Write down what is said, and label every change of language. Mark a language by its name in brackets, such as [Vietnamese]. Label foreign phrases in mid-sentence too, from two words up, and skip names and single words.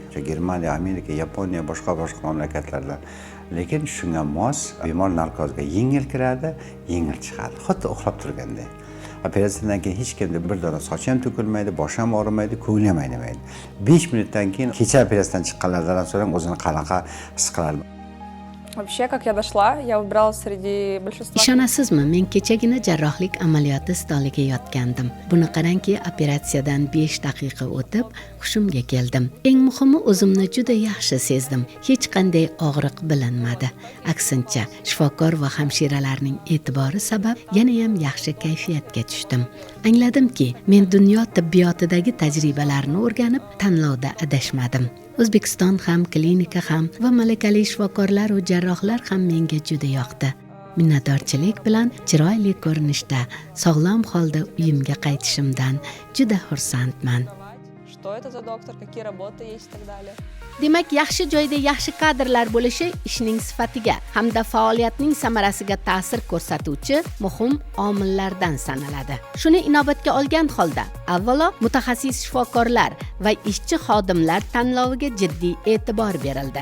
[Uzbek] Germaniya, Amerika, Yaponiya, boshqa mamlakatlardan. Lekin shunga mos bemor narkozga yengil kiradi, yengil chiqadi. Xuddi uxlab turganday. Operatsiyadan keyin hech kimda bir dona soch ham to'kilmaydi, bosh ham og'rimaydi, ko'ngli ham aynimaydi. 5 minutdan keyin kecha operatsiyadan chiqqanlardan so'rang o'zini qanaqa his qiladi. [Russian] Вообще, как я дошла, я выбирала среди большинства... [Uzbek] Ishonasizmi, men kechagina jarrohlik amaliyoti stoliga yotgandim. Buni qarangki, operatsiyadan 5 daqiqa o'tib, hushimga keldim. Eng muhimi, o'zimni juda yaxshi sezdim. Hech qanday og'riq bilinmadi. Aksincha, shifokor va hamshiralarning e'tibori sabab yana ham yaxshi kayfiyatga tushdim. Angladimki, men dunyo tibbiyotidagi tajribalarni o'rganib, tanlovda adashmadim. O'zbekiston ham, klinika ham va malakali shifokorlar va jarrohlar ham menga juda yoqdi. Minnatdorchilik bilan chiroyli ko'rinishda, sog'lom holda uyimga qaytishimdan juda xursandman. [Russian] Что это за доктор, какие работы есть и так далее. [Uzbek] Demak, yaxshi joyda yaxshi kadrlar bo'lishi ishning sifatiga hamda faoliyatning samarasiga ta'sir ko'rsatuvchi muhim omillardan sanaladi. Shuni inobatga olgan holda, avvalo mutaxassis shifokorlar va ishchi xodimlar tanloviga jiddiy e'tibor berildi.